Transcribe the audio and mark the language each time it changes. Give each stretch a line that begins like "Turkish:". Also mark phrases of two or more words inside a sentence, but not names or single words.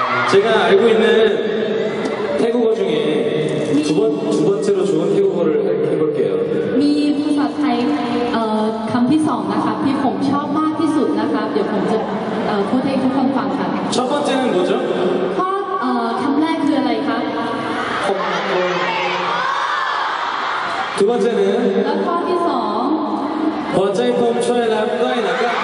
Korean: 제가 알고 있는 태국어 중에 두 번째로 좋은 태국어를 해볼게요.
Thai: มีภาษาไทยคำที่สองนะคะที่ผมชอบมากที่สุดนะคะเดี๋ยวผมจะพูดให้ทุกคนฟังค่ะ
Korean: 첫 번째는 뭐죠?
Thai: ข้อคำแรกคืออะไรคะ
Korean: 두 번째는
Thai: แล้วข้อที่สอง 버자이폼 초에람 떠이나가